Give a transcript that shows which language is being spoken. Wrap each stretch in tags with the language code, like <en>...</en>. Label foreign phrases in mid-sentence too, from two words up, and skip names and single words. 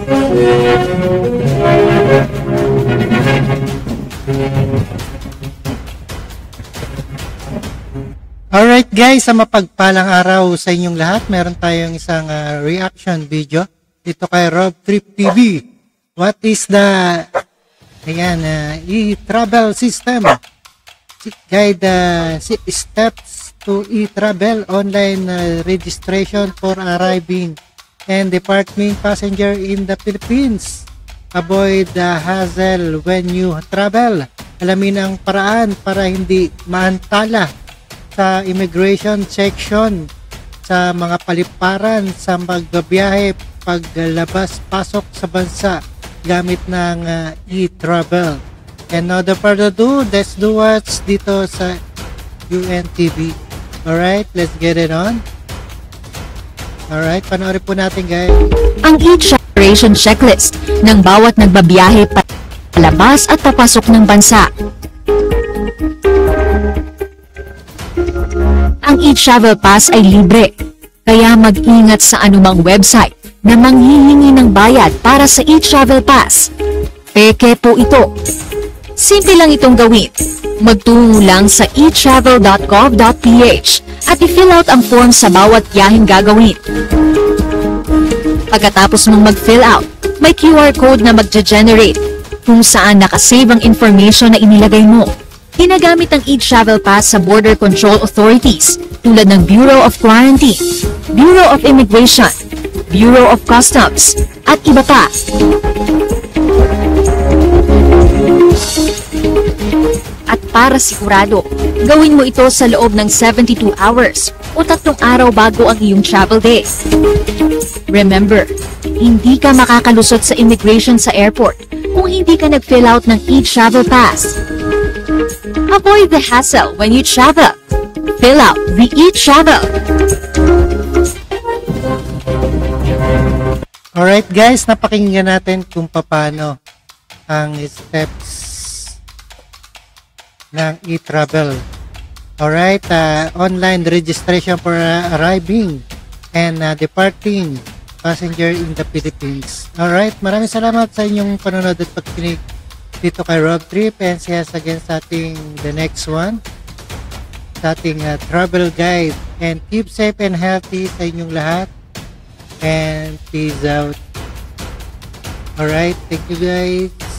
<tl>Alright guys, sa mapagpalang araw sa inyong lahat, meron tayong isang</tl> <en>reaction video</en> <tl>dito kay Rob Trip TV.</tl> <en>What is the e-travel system? Guide steps to e-travel online registration for arriving and departing passenger in the Philippines. Avoid the hassle when you travel.</en> <tl>Alamin ang paraan para hindi maantala sa immigration section, sa mga paliparan, sa magbabiyahe, paglabas-pasok sa bansa gamit ng e-travel.</tl> <en>And no further ado, let's do what's</en> <tl>dito sa</tl> <en>UNTV. Alright, let's get it on. Alright,</en> <tl>panoorin po natin guys. Ang</tl> <en>e-travel checklist</en> <tl>ng bawat nagbabiyahe palabas at papasok ng bansa. Ang</tl> <en>e-travel pass</en> <tl>ay libre, kaya mag-ingat sa anumang website na manghihingi ng bayad para sa</tl> <en>e-travel pass.</en> <tl>Peke po ito. Simple lang itong gawin. Magtungo lang sa etravel.gov.ph at i-fill out ang form sa bawat biyaheng gagawin. Pagkatapos mong mag-fill out, may</tl> <en>QR code</en> <tl>na magge-generate kung saan nakasave ang information na inilagay mo. Ginagamit ang</tl> <en>e-travel pass sa border control authorities</en> <tl>tulad ng</tl> <en>Bureau of Quarantine, Bureau of Immigration, Bureau of Customs,</en> <tl>at iba pa. At para sigurado, gawin mo ito sa loob ng 72 hours o 3 araw bago ang iyong</tl> <en>travel day.</en> <tl>Remember, hindi ka makakalusot sa immigration sa airport kung hindi ka nag-fill out ng</tl> <en>e-travel pass. Avoid the hassle when you travel. Fill out the e-travel.</en> <tl>Alright guys, napakinggan natin kung paano ang steps ng e-travel.</tl> <en>Alright, online registration for arriving and departing passenger in the Philippines.</en> <tl>Alright, maraming salamat sa inyong panonood at pagkinig dito kay Rob Trip,</tl> <en>and see us again</en> <tl>sa ating</tl> <en>the next one,</en> <tl>sa ating</tl> <en>travel guide, and keep safe and healthy</en> <tl>sa inyong lahat,</tl> <en>and peace out. Alright, thank you guys.</en>